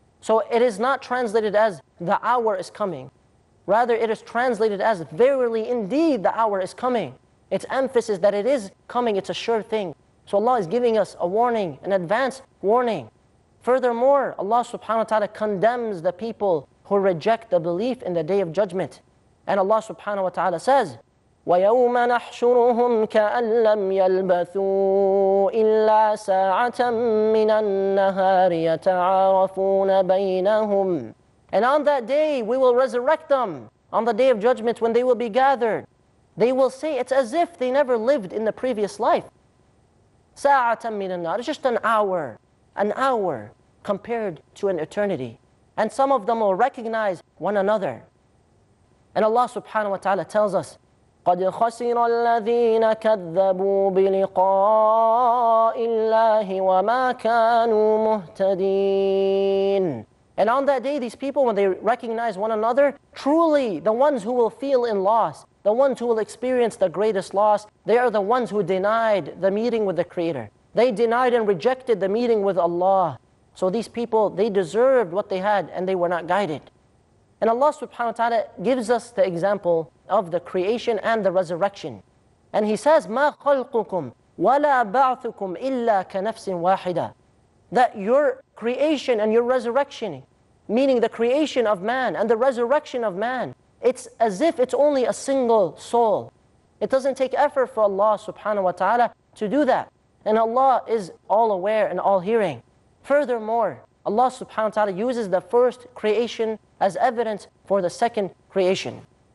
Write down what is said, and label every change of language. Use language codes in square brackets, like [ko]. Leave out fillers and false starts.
[en] So it is not translated as the hour is coming. Rather, it is translated as verily indeed the hour is coming. It's emphasis that it is coming, it's a sure thing. So Allah is giving us a warning, an advanced warning. Furthermore, Allah subhanahu wa ta'ala condemns the people who reject the belief in the day of judgment. And Allah subhanahu wa ta'ala says, [ar] وَيَوْمَ نَحْشُرُهُمْ كَأَن لَّمْ يَلْبَثُوا إِلَّا سَاعَةً مِّنَ النَّهَارِ يَتَعَارَفُونَ بَيْنَهُمْ. [en] And on that day we will resurrect them. On the day of judgment when they will be gathered, they will say it's as if they never lived in the previous life. [ar] سَاعَةً مِّنَ النَّهَارِ. [en] It's just an hour compared to an eternity. And some of them will recognize one another. And Allah subhanahu wa ta'ala tells us, [ar] قَدْ خَسِرَ الَّذِينَ كَذَّبُوا بِلِقَاءِ اللَّهِ وَمَا كَانُوا مُهْتَدِينَ. [en] And on that day, these people, when they recognize one another, truly the ones who will feel in loss, the ones who will experience the greatest loss, they are the ones who denied the meeting with the Creator. They denied and rejected the meeting with Allah. So these people, they deserved what they had and they were not guided. And Allah subhanahu wa ta'ala gives us the example of the creation and the resurrection. And He says, [ar] مَا خَلْقُكُمْ وَلَا بَعْثُكُمْ إِلَّا كَنَفْسٍ وَاحِدَةٍ. [en] That your creation and your resurrection, meaning the creation of man and the resurrection of man, it's as if it's only a single soul. It doesn't take effort for Allah subhanahu wa ta'ala to do that. And Allah is all aware and all hearing. Furthermore, Allah subhanahu wa ta'ala uses the first creation as evidence for the second creation.